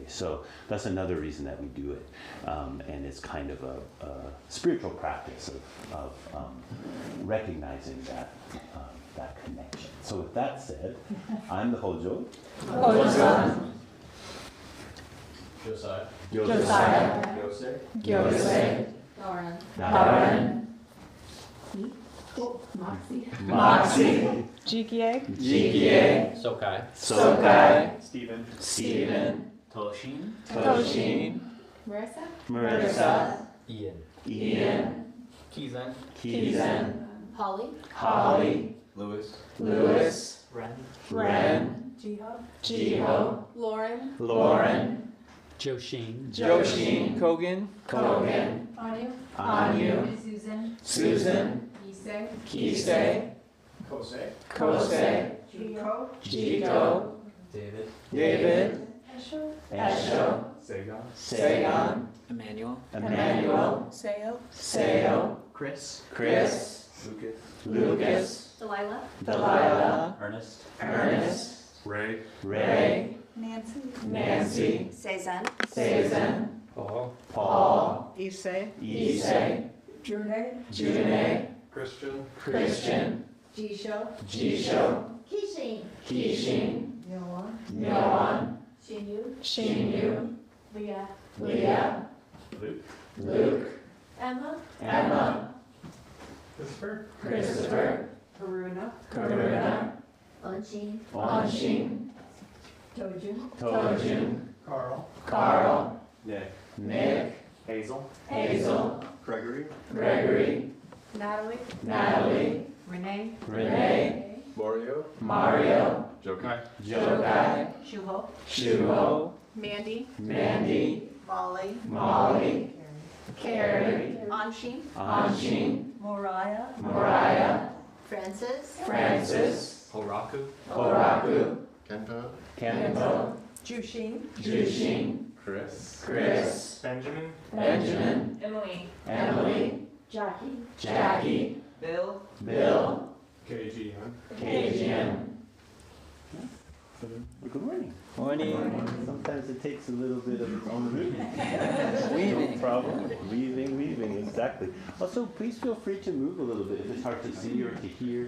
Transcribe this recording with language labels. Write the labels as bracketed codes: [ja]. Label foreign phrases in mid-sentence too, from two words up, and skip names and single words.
[en] So that's another reason that we do it, and it's kind of a spiritual practice of recognizing that connection. So with that said, I'm the Hojo. Hojo-san. Josiah. Josiah. Gyosei. Gyosei. Lauren. Lauren. Moxie. Moxie. Jikie. Jikie. Sokai. Sokai. Stephen. Stephen. Toshin. Toshin. Marissa. Marissa. Ian. Ian. Kizan. Kizan. Holly. Holly. Lewis. Louis. Ren. Ren. Jiho. Jiho. Lauren. Lauren. Joshin. Joshin. Kogan. Kogan. Anu. Anu. Susan. Susan. Issei. Kisei. Kosei. Kosei. Jiko. Jiko. David. David. Esho. Esho. Sagan. Sagan. Emmanuel. Emmanuel. Seo. Seo. Chris. Chris. Lucas. Lucas. Delilah. Delilah. Ernest. Ernest. Ray. Ray. Nancy. Nancy. Cezanne. Cezanne. Paul. Paul. Issei. Issei. June. June. Christian. Christian. Jisho. Jisho. Kishin. Kishin. Noah. Noan. Shinyu. Shinyu. Leah. Leah. Luke. Luke. Emma. Emma. Christopher. Christopher. Karuna. Karuna. Anshin. Anshin. Tojun. Tojun. Carl. Carl. Nick. Nick. Hazel. Hazel. Gregory. Gregory. Natalie. Natalie. Renee. Renee. Mario. Mario. Jokai. Jokai. Shuho. Shuho. Mandy. Mandy. Molly. Molly. Carrie. Anshin. Anshin. Moriah. Moriah. Francis. Francis. Horaku. Horaku. Kento. Kento. Jushin. Jushin. Chris. Chris. Benjamin. Benjamin. Emily. Emily. Jackie. Jackie. Bill. Bill. KG. KGM. Good morning. Morning. Sometimes it takes a little bit of its own rhythm. Weaving. No problem. Weaving, exactly. Also, please feel free to move a little bit if it's hard to see or to hear.